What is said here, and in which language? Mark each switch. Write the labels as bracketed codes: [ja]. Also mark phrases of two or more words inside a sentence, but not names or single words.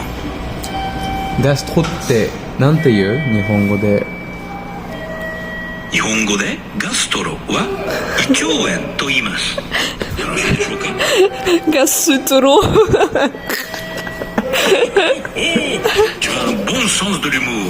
[ja] ガストってなんて言う？日本語で。日本語でガストロは胃腸炎と言います。よろしいでしょうか？ [fr] Gastro. Tu as un bon sens de l'humour.